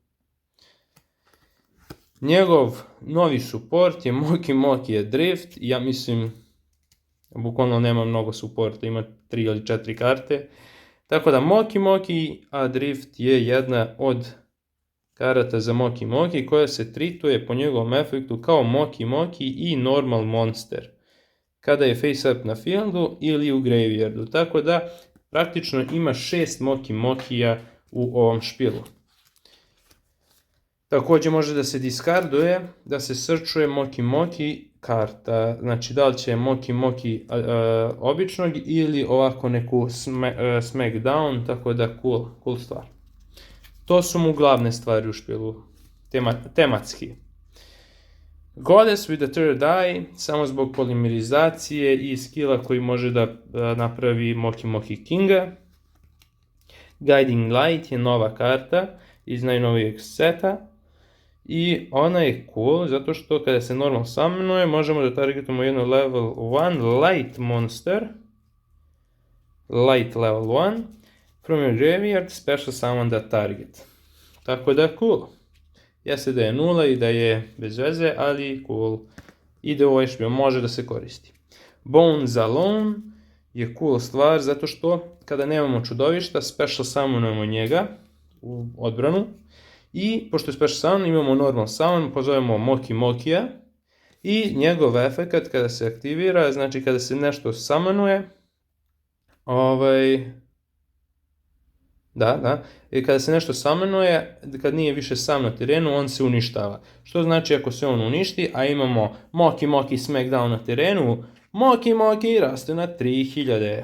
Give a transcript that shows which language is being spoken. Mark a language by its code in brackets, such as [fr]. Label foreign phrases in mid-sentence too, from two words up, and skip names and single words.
[bs] Njegov novi support je Moki Moki je Drift, ja mislim, bukvalno nema mnogo supporta, ima 3 ili 4 karte. Tako da Moki Moki, a Drift je jedna od karata za Moki Moki koja se trituje po njegovom efektu kao Moki Moki i [en] Normal Monster [bs] kada je [en] face up [bs] na fieldu ili u graveyardu. Tako da praktično ima 6 Moki Mokija u ovom špilu. Također može da se diskarduje, da se searchuje Moki Moki karta. Znači da li će Moki Moki običnog ili ovako neku smackdown, tako da cool stvar. To su mu glavne stvari u špilu, tematski. Goddess with the third eye, samo zbog polimerizacije i skilla koji može da napravi Moki Moki Kinga. Guiding Light je nova karta iz najnovijeg seta. I ona je cool zato što kada se normal summonuje možemo da targetujemo jedno [en] level 1 light monster. Light level 1. From your graveyard special summon that target. [bs] Tako da cool. Jeste da je 0 i da je bez veze, ali cool. Ide u ovaj špil, može da se koristi. Bones Alone je cool stvar zato što kada nemamo čudovišta special summonujemo njega u odbranu. I pošto je [en] special summon [bs] imamo [en] normal summon, [bs] pozovemo Moki Mokija i njegov efekt kada se aktivira, znači kada se nešto summonuje, i kada se nešto summonuje, kad nije više sam na terenu, on se uništava. Što znači ako se on uništi, a imamo Moki Moki Smackdown na terenu, Moki Moki raste na 3000.